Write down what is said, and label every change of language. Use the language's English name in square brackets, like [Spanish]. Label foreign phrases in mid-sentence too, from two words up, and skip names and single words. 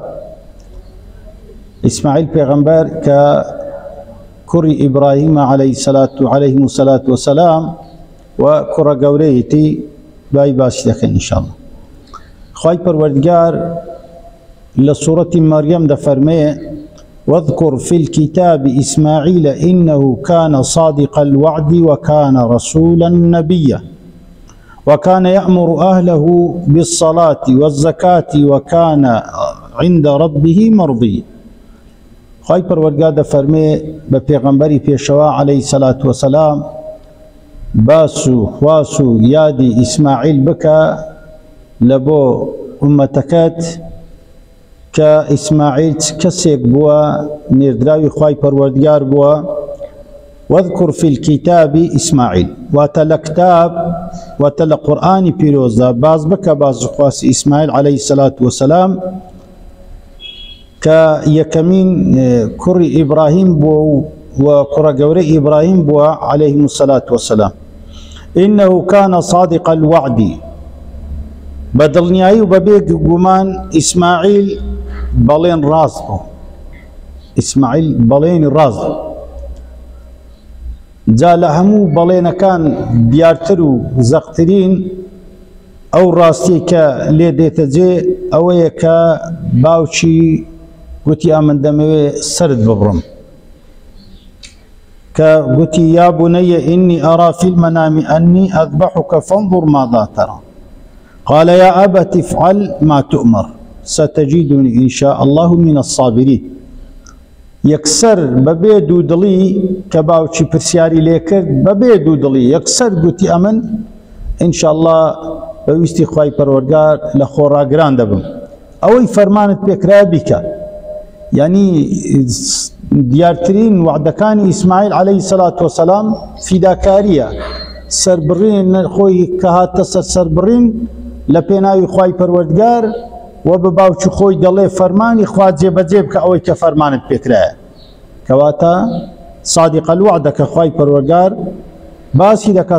[Central Kurdish] ئیسماعیل پێغەمبەر کە کوڕی ئیبراهیمە [Arabic] عەلەیهیمو سەلات وەسەلام [Central Kurdish] و کوڕە گەورەیەتی دوای باسی دەکەین ئینشاءڵڵا. خوای پەروەردیگار لە سوورەتی مەریەم دەفەرمێ: [Arabic] واذكر في الكتاب إسماعيل إنه كان صادق الوعد وكان رسولا نبيا وكان يأمر أهله بالصلاة والزكاة وكان عند ربه مرضيا. [Central Kurdish] خواهی پروردگار دەفەرمێ بە پێغەمبەری پێشەوا [Arabic] عەلەیهی سەلات وەسەلام [Central Kurdish] باس و خواس و یادی ئیسماعیل بکە لە بۆ ئومەتەکەت کە ئیسماعیل کەسێک بووە نێردراوی خوای پەروەردگار بووە. [Arabic] واذكر في الكتاب إسماعيل [Central Kurdish] واتە لە کتاب واتە لە قورئانی پیرۆزدا باز بکە باز خواسی ئیسماعیل [Arabic] عەلەیهی سەلات وەسەلام [Central Kurdish] کە یەکەمین کوڕی ئیبراهیم بووە و کوڕە گەورەی ئیبراهیم بووە [Arabic] عەلەیهیمو سەلات وەسەلام. إنه كان صادق الوعد، [Central Kurdish] بەدڵنیایی و بەبێ گومان ئیسماعیل بەڵێن ڕاست بوو. ئیسماعیل بەڵێنی ڕاست بوو. جا لە هەموو بەڵێنەکان دیارتر و زەقترین ئەو ڕاستی کە لێ دێتە جێ ئەوەیە کە باوکی گوتی ئەمن دەمەوێ سرد ببڕم، کە گوتی [Arabic] یا بونەیە ئینی ئەرا فی المەنام ئەنی ئەذبحک فانظر ماذا ترى قال يا أبت افعل ما تؤمر ستجدني إن شاء الله من الصابرين. [Central Kurdish] يكسر ببێ دوودڵی کە باوکی پرسیاری لێ کرد بەبێ دوودڵی یەکسەر گوتی ئەمن [Arabic] ئینشاء الله [Central Kurdish] بەویستی خوای پەروەردگار لە خۆڕاگران دەبم. ئەوەی فەرمانت پێکرا بیکە. یعنی دیارترین وعدەکانی ئیسماعیل [Arabic] عەلەیهی سەلات وەسەلام [Central Kurdish] فیداکاریە، سەربڕین خۆی کە هاتە سەربڕین لە پێناوی خوای پەروەردگار و بە باوکی خۆی دەڵێ فەرمانی خوا جێبەجێ بکە ئەوەی کە فەرمانت پێکرایە، کەواتە [Arabic] صادق الوعدە [Central Kurdish] کە خوای پەروەردگار باسی دەکات.